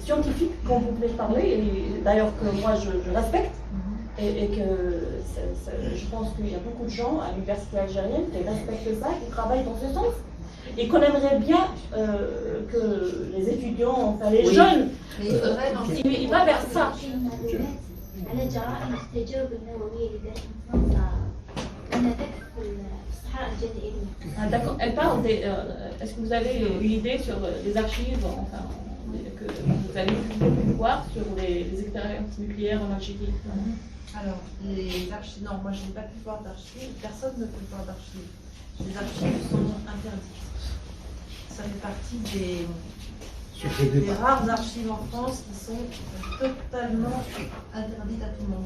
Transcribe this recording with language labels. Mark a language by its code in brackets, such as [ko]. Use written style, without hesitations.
[fr] scientifique, quand vous voulez parler, et d'ailleurs que moi je respecte. Et que je pense qu'il y a beaucoup de gens à l'université algérienne qui respectent ça, qui travaillent dans ce sens. Et qu'on aimerait bien que les étudiants, enfin les jeunes, Mais il faudrait dans il va vers ça. [ar] على جرائم التجارب النووية اللي دارت فرنسا كانت في الصحراء الجزائرية. [fr] Ah, d'accord. Elle parle des. Est-ce que vous avez une idée sur les archives, enfin, que vous avez pu voir sur les expériences nucléaires en Algérie? Alors, les archives, non, moi je n'ai pas pu voir d'archives, personne ne peut voir d'archives. Les archives sont interdites. Ça fait partie des rares archives en France qui sont totalement interdites à tout le monde.